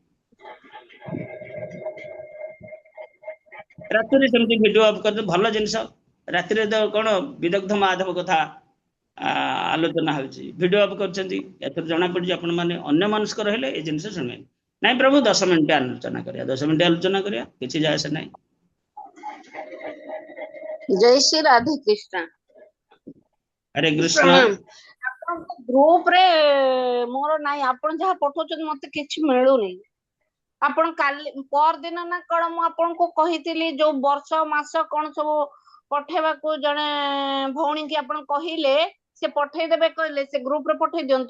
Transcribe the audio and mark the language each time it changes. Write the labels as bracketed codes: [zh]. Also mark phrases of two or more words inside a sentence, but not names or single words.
[or] ରାତିରେ ସେମିତି [en] video off [or] କରିଦେ, ଭଲ ଜିନିଷ। ରାତିରେ ତ କଣ ବିଦଗ୍ଧ ମାଧବ କଥା ଆଲୋଚନା ହଉଛି, [en] video off [or] କରୁଛନ୍ତି। ଏଥିରୁ ଜଣାପଡୁଛି ଆପଣ ମାନେ ଅନ୍ୟ ମନସ୍କ ରହିଲେ ଏ ଜିନିଷ ଶୁଣିବେନି। ନାଇଁ ପ୍ରଭୁ 10 ମିନିଟ ଆଲୋଚନା କରିବା, 10 ମିନିଟ ଆଲୋଚନା କରିବା, କିଛି ଯାଏ ଆସେ ନାହିଁ। [hi] जय श्री राधे कृष्ण। हरे कृष्ण। [or] ଆପଣଙ୍କ ଗ୍ରୁପ ରେ ମୋର ନାହିଁ, ଆପଣ ଯାହା ପଠଉଛନ୍ତି ମତେ କିଛି ମିଳୁନି। ଆପଣ କାଲି ପରଦିନ ନା କଣ ମୁଁ ଆପଣଙ୍କୁ କହିଥିଲି ଯୋଉ ବର୍ଷ ମାସ କଣ ସବୁ ପଠେଇବାକୁ ଜଣେ ଭଉଣୀ କି ଆପଣ କହିଲେ, ସେ ପଠେଇଦେବେ କହିଲେ, ସେ ଗ୍ରୁପ ରେ ପଠେଇ ଦିଅନ୍ତୁ।